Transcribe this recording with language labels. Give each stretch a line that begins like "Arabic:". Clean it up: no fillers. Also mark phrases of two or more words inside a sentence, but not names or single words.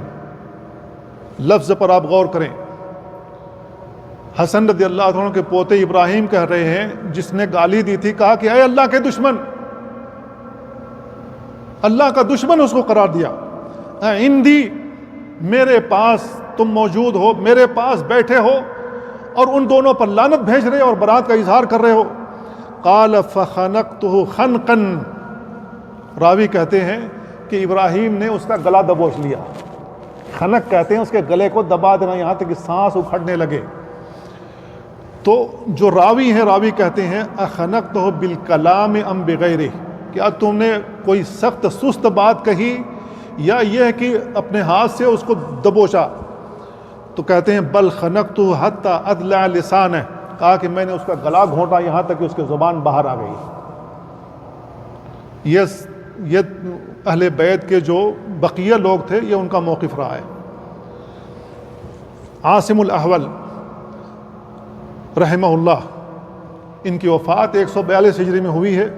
Urdu: لفظ پر آپ غور کریں، حسن
Arabic: رضی اللہ عنہ
Urdu: کے پوتے ابراہیم کہہ رہے ہیں، جس نے گالی دی تھی، کہا کہ اے اللہ کے دشمن۔ اللہ کا دشمن اس کو قرار دیا. عندی، میرے پاس تم موجود ہو، میرے پاس بیٹھے ہو اور ان دونوں پر لعنت بھیج رہے اور برات کا اظہار کر رہے ہو.
Arabic: قال فخنقتہ خنقا،
Urdu: راوی کہتے ہیں کہ ابراہیم نے اس کا گلا دبوچ لیا. خنق کہتے ہیں اس کے گلے کو دبا دینا یہاں تک کہ سانس اکھڑنے لگے. تو جو راوی ہیں، راوی کہتے ہیں
Arabic: اخنقتہ بالکلام ام بغیرہ،
Urdu: کیا تم نے کوئی سخت سست بات کہی یا یہ ہے کہ اپنے ہاتھ سے اس کو دبوچا؟ تو کہتے ہیں
Arabic: بل خنقتہ حتی ادلع لسانہ،
Urdu: کہا کہ میں نے اس کا گلا گھونٹا یہاں تک کہ اس کی زبان باہر آ گئی. یہ اہل بیت کے جو بقیہ لوگ تھے یہ ان کا موقف رہا ہے. عاصم الاحول
Arabic: رحمہ اللہ،
Urdu: ان کی وفات 142 ہجری میں ہوئی ہے.